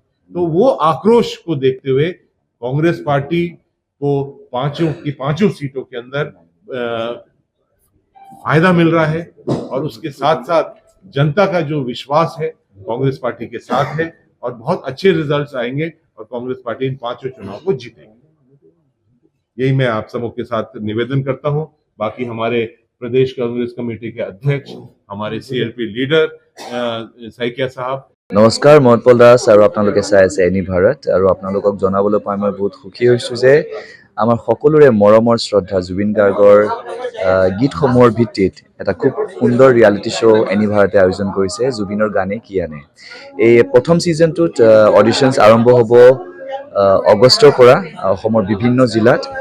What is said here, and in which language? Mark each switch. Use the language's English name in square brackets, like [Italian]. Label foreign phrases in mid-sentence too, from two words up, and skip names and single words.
[Hindi] तो वो आक्रोश को देखते हुए कांग्रेस पार्टी को पांचों सीटों के अंदर फायदा मिल रहा है, और उसके साथ साथ जनता का जो विश्वास है कांग्रेस पार्टी के साथ है, और बहुत अच्छे रिजल्ट्स आएंगे और कांग्रेस पार्टी इन 5 चुनाव को जीतेगी। यही मैं आप सबों के साथ निवेदन करता हूं। बाकी हमारे प्रदेश कांग्रेस कमेटी के अध्यक्ष, हमारे सीएलपी लीडर साइकिया साहब। नमस्कार, [Assamese] মই উৎপল দাস আৰু আপোনালোকে চাই আছে এনি ভাৰত, আৰু আপোনালোকক জনাবলৈ পাই মই বহুত সুখী হৈছোঁ যে আমাৰ সকলোৰে মৰমৰ শ্ৰদ্ধা জুবিন গাৰ্গৰ গীতসমূহৰ ভিত্তিত এটা খুব সুন্দৰ [English] reality show' [Assamese] এনি ভাৰতে আয়োজন কৰিছে, জুবিনৰ গানে কি আনে। এই প্ৰথম ছিজনটোত অডিশ্যনছ আৰম্ভ হ'ব অগষ্টৰ পৰা অসমৰ বিভিন্ন জিলাত।